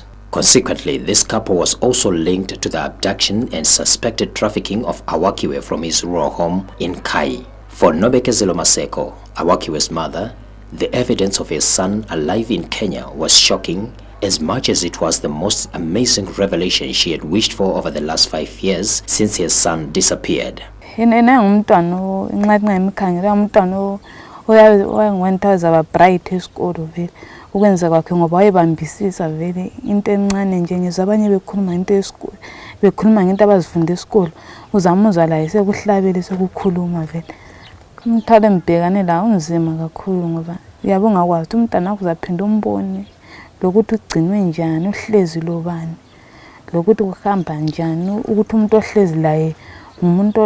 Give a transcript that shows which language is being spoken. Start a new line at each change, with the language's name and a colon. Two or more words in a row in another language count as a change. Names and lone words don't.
English: Consequently, this couple was also linked to the abduction and suspected trafficking of Awakiwe from his rural home in Kai. For Nobekezelo Maseko, Awakiwe's mother, the evidence of his son alive in Kenya was shocking as much as it was the most amazing revelation she had wished for over the last 5 years since his son disappeared.
North Ndebele: Ukwenza kwakhe ngoba wayebambisisa vele into encane nje ngizwe abanye bekhuluma into yesikole bekhuluma ngento abazifunde esikole uzamuzwa la esekuhlabele sokukhuluma vele umthwalo embhekane la unzima kakhulu ngoba uyabonga kwazi umntana wakho uzaphinda umbone lokuthi ugcinwe njani uhlezi lobani lokuthi kuhamba njani ukuthi umuntu ohlezi la umuntu